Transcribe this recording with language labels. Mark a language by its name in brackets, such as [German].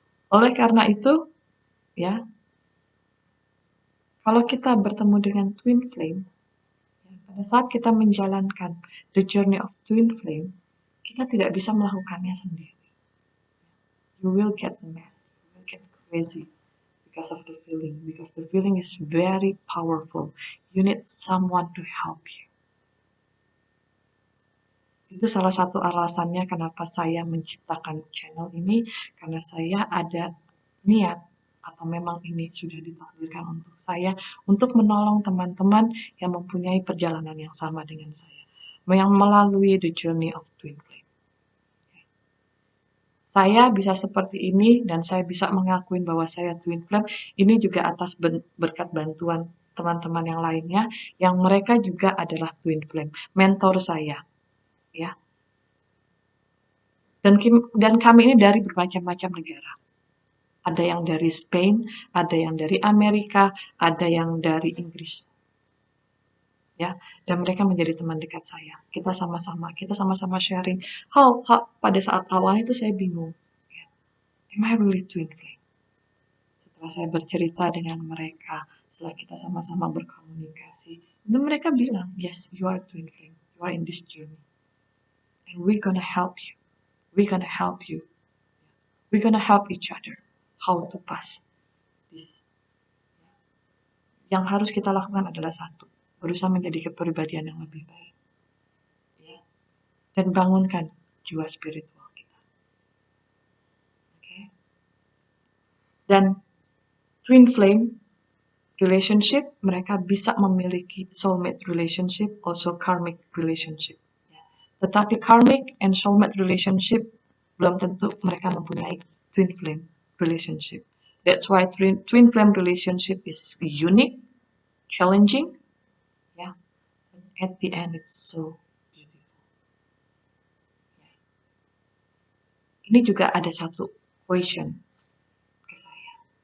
[Indonesian] Oleh karena itu, ya, kalau kita bertemu dengan twin flame, ya, pada saat kita menjalankan [English] the journey of twin flame, [Indonesian] kita tidak bisa melakukannya sendiri. [English] You will get mad, you will get crazy because of the feeling, because the feeling is very powerful. You need someone to help you. [Indonesian] Itu salah satu alasannya kenapa saya menciptakan channel ini, karena saya ada niat atau memang ini sudah ditakdirkan untuk saya untuk menolong teman-teman yang mempunyai perjalanan yang sama dengan saya, yang melalui [English] the journey of twin flame. [Indonesian] Saya bisa seperti ini dan saya bisa mengakuin bahwa saya twin flame ini juga atas berkat bantuan teman-teman yang lainnya yang mereka juga adalah twin flame, mentor saya, ya. Dan kami ini dari bermacam-macam negara. Ada yang dari Spain, ada yang dari Amerika, ada yang dari Inggris. Ya, dan mereka menjadi teman dekat saya. Kita sama-sama sharing. Pada saat awal itu saya bingung. [English] Ya, am I really twin flame? [Indonesian] Setelah saya bercerita dengan mereka, setelah kita sama-sama berkomunikasi, dan mereka bilang, [English] yes, you are twin flame. You are in this journey. And we're gonna help you. We're gonna help you. We're gonna help each other. How to pass this. [Indonesian] Yang harus kita lakukan adalah satu, berusaha menjadi kepribadian yang lebih baik, ya, dan bangunkan jiwa spiritual kita. Okay? Dan twin flame relationship, mereka bisa memiliki soulmate relationship, [English] also karmic relationship. [Indonesian] Tetapi [English] karmic and soulmate relationship [Indonesian] belum tentu mereka mempunyai twin flame relationship. [English] That's why twin flame relationship is unique, challenging, yeah. But at the end it's so beautiful. Yeah. [Indonesian] Ini juga ada satu question ke saya.